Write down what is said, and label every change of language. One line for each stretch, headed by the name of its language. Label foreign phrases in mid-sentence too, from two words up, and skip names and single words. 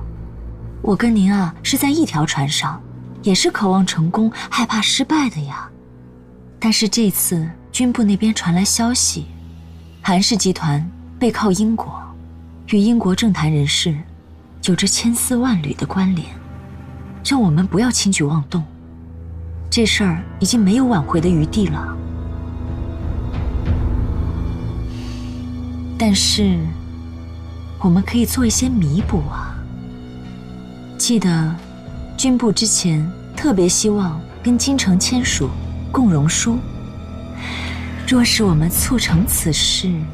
Chinese: 我跟您啊是在一条船上，也是渴望成功，害怕失敗的呀。但是这次军部那边传来消息，韩氏集团背靠英国，与英国政坛人士有着千絲萬縷的關聯，讓我們不要輕舉妄動。這事兒已經沒有挽回的餘地了。但是我們可以做一些彌補啊。記得軍部之前特別希望跟京城簽署共榮書，若是我們促成此事，